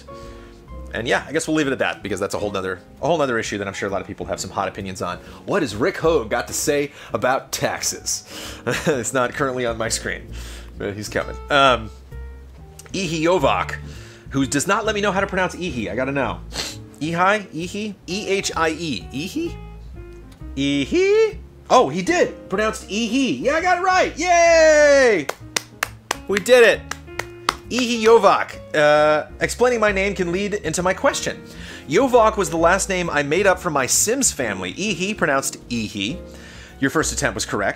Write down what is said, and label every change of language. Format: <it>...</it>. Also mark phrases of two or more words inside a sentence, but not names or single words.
<en>And yeah, I guess we'll leave it at that, because that's a whole nother issue that I'm sure a lot of people have some hot opinions on. What has Rick Hogue got to say about taxes? It's not currently on my screen, but he's coming. Ihi Yovak, who does not let me know how to pronounce Ihi. I gotta know. Ehi? Ihi? E-H-I-E. Ihi? Ihi? Oh, he did! Pronounced Ihi. Yeah, I got it right! Yay! We did it! Ihi Yovak. Explaining my name can lead into my question. Yovak was the last name I made up for my Sims family. Ihi, pronounced Ihi. Your first attempt was correct.</en>